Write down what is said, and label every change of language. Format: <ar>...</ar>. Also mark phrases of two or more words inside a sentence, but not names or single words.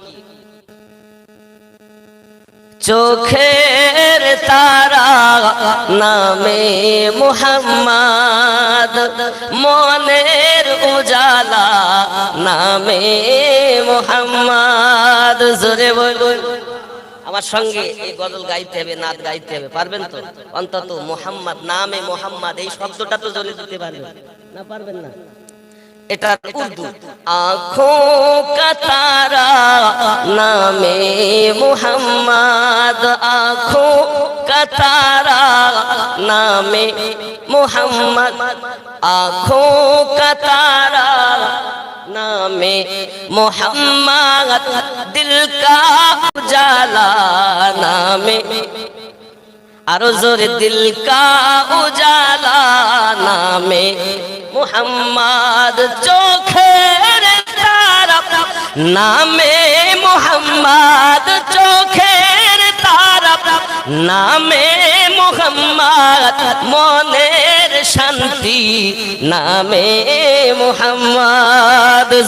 <bn>চোখের তারা নামে মুহাম্মদ, মনের উজালা নামে মুহাম্মদ। জোরে বলুন। আমার সঙ্গে এই গজল গাইতে হবে, নাচ গাইতে হবে, পারবেন তো? অন্তত মুহাম্মদ নামে মুহাম্মদ এই শব্দটা তো জোরে দিতে পারবেন না? পারবেন না? এটা উর্দু।</bn> <ur>آنکھوں کا تارا نامے محمد، آنکھوں کا تارا نامے محمد، آنکھوں کا تارا نامے محمد، دل کا اجالا نامے,</ur> <bn>আরো জোরে</bn> <ur>دل کا اجالا نامے محمد,</ur> <bn>চোখের তারা নামে মুহাম্মদ, চোখের তারা নামে মুহাম্মদ, মনের শান্তি নামে মুহাম্মদ।</bn>